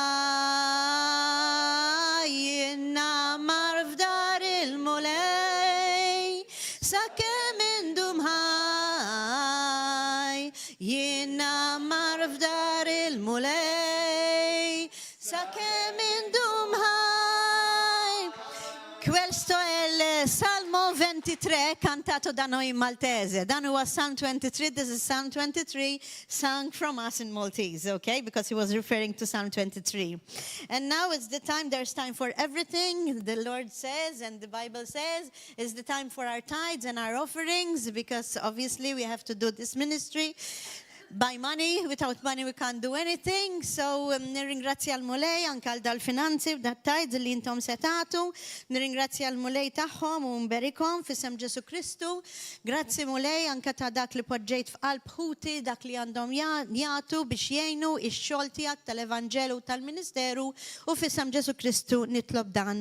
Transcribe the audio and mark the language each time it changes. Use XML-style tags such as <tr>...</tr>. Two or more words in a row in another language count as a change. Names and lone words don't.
<mt>ħaj, jiena mar f'dar il-mulej, sakemm indum ħaj, jiena mar f'dar il-mulej, sakemm indum ħaj.</mt> <it>Questo è il Salmo 23 cantato da noi in Maltese.</it> <mt>Dan huwa Psalm 23.</mt> <en>This is Psalm 23 sung from us in Maltese, okay? Because he was referring to Psalm 23. And now it's the time, there's time for everything. The Lord says and the Bible says it's the time for our tithes and our offerings, because obviously we have to do this ministry by money. Without money we can't do anything.</en> <mt>So nirringrazzja l-mulej anke għal dal-finanzi dat-tithes li intom setatu. Nirringrazzja l-mulej tagħhom u nberikhom f'isem Ġesu Kristu. Grazzi mulej anke ta' dak li poġġejt f'qalb ħuti, dak li għandhom jagħtu biex jgħinu ix-xogħol tiegħek tal-Evanġelu u tal-Ministeru, u f'isem Ġesu Kristu nitlob dan.</mt>